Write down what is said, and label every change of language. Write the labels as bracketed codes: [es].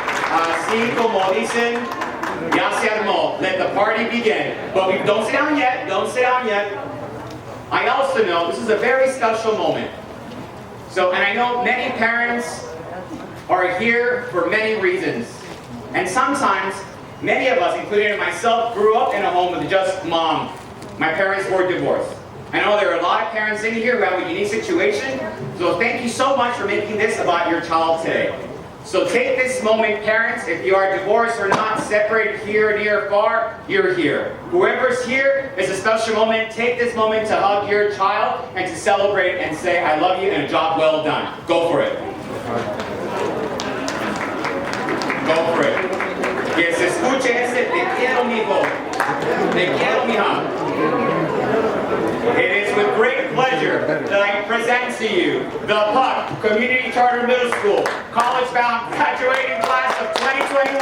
[es] Así como dicen, ya se armó. [en] Let the party begin. But we don't sit down yet. Don't sit down yet. I also know this is a very special moment. So, and I know many parents are here for many reasons. And sometimes, many of us, including myself, grew up in a home with just mom. My parents were divorced. I know there are a lot of parents in here who have a unique situation. So thank you so much for making this about your child today. So take this moment, parents, if you are divorced or not, separated here, near, far, you're here. Whoever's here, it's a special moment. Take this moment to hug your child and to celebrate and say, I love you and a job well done. Go for it. Go for it. [es] Que se escuche ese te quiero, mijo. Te quiero, mija. [en] It is with great pleasure that I present to you the Putt Community Charter Middle School college-bound graduating class of 2021.